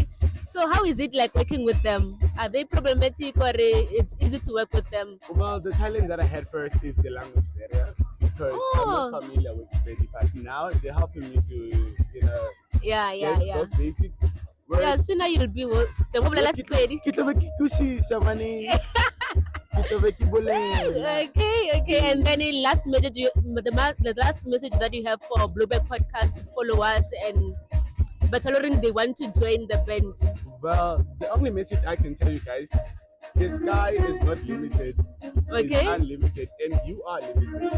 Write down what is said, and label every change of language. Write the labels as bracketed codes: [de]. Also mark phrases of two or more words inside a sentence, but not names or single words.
[en] So how is it like working with them? Are they problematic, or it's easy to work with them? Well, the challenge that I had first is the language barrier because I'm not Oh, familiar with Spedi, but now they're helping me to, yeah, get yeah, yeah. those basic Yeah, words. sooner you'll be jangoba Yeah, [nso] lala Sepedi. ke tla be ke kwešiša, mane. Ke tla be ke bolela. [en] Okay, okay. And then the last message that you have for Blueback Podcast followers and Bachelorring they want to join the band. Well, the only message I can tell you guys, the sky is not limited. It's Okay, unlimited, and you are limited.